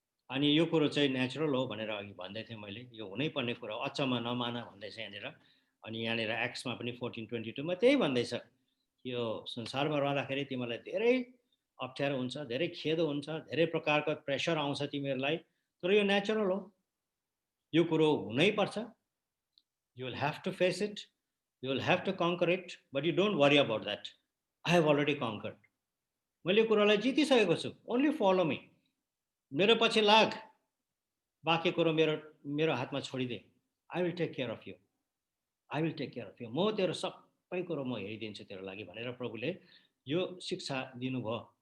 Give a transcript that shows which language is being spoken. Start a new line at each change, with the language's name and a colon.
Nepali: अनि यो कुरो चाहिँ नेचुरल हो भनेर अघि भन्दै थिएँ मैले, यो हुनै पर्ने कुरा हो, अचम्म नमान भन्दैछ यहाँनिर. अनि यहाँनिर एक्समा पनि 14:22 मा त्यही भन्दैछ, यो संसारमा रहँदाखेरि तिमीलाई धेरै अप्ठ्यारो हुन्छ, धेरै खेदो हुन्छ, धेरै प्रकारको प्रेसर आउँछ तिमीहरूलाई, तर यो नेचुरल हो, यो कुरो हुनै पर्छ.
English: You will have to face it, you will have to conquer it, but you don't worry about that. I have already conquered.
Nepali: मैले कुरोलाई जितिसकेको छु.
English: Only follow me.
Nepali: मेरो पछि लाग, बाँकी कुरो मेरो हातमा छोडिदे.
English: I will take care of you. I will take care of you.
Nepali: म तेरो सबै कुरो म हेरिदिन्छु तेरो लागि भनेर प्रभुले यो शिक्षा दिनुभयो.